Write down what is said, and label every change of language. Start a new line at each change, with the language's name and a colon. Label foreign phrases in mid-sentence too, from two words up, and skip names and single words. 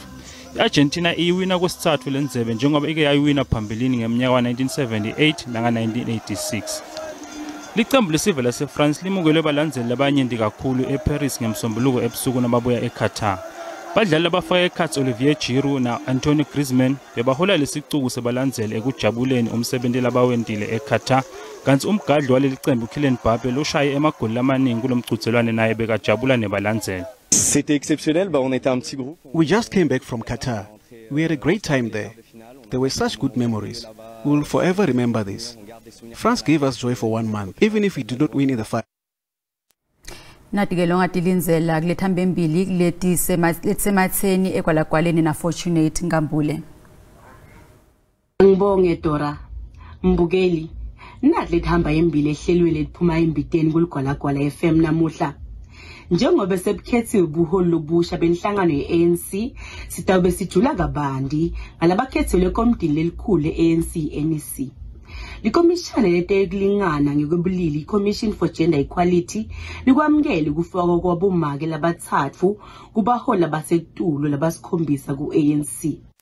Swati: I-Argentina iyiwina kwesithathu lendzebe njengoba ike yayiwina phambilini ngeminyaka wa-1978 nanga-1986. Licembu lesive laseFrance limukelwe balandzeli labanyenti kakhulu eParis ngemsombuluko ebusuku nababuya eQatar. Abadlali abafaka ekhathi Olivier Giroud na Anthony Griezmann bebahola lesicuku sebalandzele ekujabuleni umsebenzi labawendile eQatar. Kanti umgadli waleli qembu Kylian Mbappe loshaye emagoli amaningi kulomqhudelwano naye bekajabula nebalandzele.
French: C'était exceptionnel, on était un petit groupe.
English: We just came back from Qatar. We had a great time there. There were such good memories. We will forever remember this. France gave us joy for 1 month, even if we did not win in the final.
Swati: Nathi-ke lo ngadilinzela kulethamba embili lethisematheni ekwalagwaleni na Fortunate Ngambule. Ngibonge Dora Mbukeli nathi lethamba embili ehlelweni liphuma embiteni kuligwalagwala FM namuhla. Njengoba sebukhethiwe ubuholi lobusha benhlangano ye-ANC sitawube sijula kabandi ngalabakhethiwe lekomidini lelikhulu le-ANC NEC. Likomishana letekulingana ngekwebulili Commission for Gender Equality likwamukela ukufakwa kwabomake labathathu kubaholi abasetulo labasikhombisa ku-ANC.